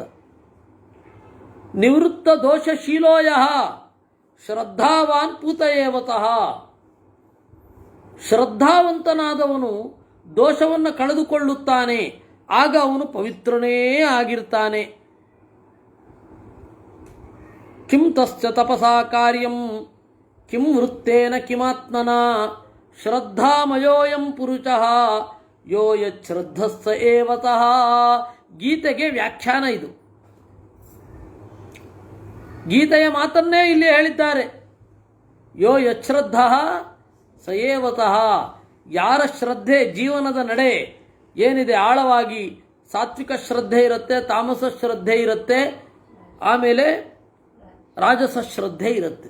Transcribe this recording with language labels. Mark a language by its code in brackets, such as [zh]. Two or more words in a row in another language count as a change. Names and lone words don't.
[sa] ನಿವೃತ್ತ ದೋಷಶೀಲೋಯ ಶ್ರದ್ಧಾವಾನ್ ಪೂತಯೇವತಃ. [kn] ಶ್ರದ್ಧಾವಂತನಾದವನು ದೋಷವನ್ನು ಕಳೆದುಕೊಳ್ಳುತ್ತಾನೆ, ಆಗ ಅವನು ಪವಿತ್ರನೇ ಆಗಿರ್ತಾನೆ. [sa] ಕಿಂ ತಸ್ಯ ತಪಸಾ ಕಾರ್ಯಂ ಕಿಂ ವೃತ್ತೇನ ಕಿಮಾತ್ಮನ ಶ್ರದ್ಧಾಮಯೋಯಂ ಪುರುಷಃ ಯೋ ಯಚ್ಛ್ರದ್ಧಸ್ಸ ಏವತಃ. [kn] ಗೀತೆಗೆ ವ್ಯಾಖ್ಯಾನ ಇದು. ಗೀತೆಯ ಮಾತನ್ನೇ ಇಲ್ಲಿ ಹೇಳಿದ್ದಾರೆ. [sa] ಯೋ ಯಚ್ಛ್ರದ್ಧ ಸ ಏವತಃ. [kn] ಯಾರ ಶ್ರದ್ಧೆ, ಜೀವನದ ನಡೆ ಏನಿದೆ ಆಳವಾಗಿ ಸಾತ್ವಿಕ ಶ್ರದ್ಧೆ ಇರುತ್ತೆ, ತಾಮಸ ಶ್ರದ್ಧೆ ಇರುತ್ತೆ, ಆಮೇಲೆ ರಾಜಸ ಶ್ರದ್ಧೆ ಇರುತ್ತೆ.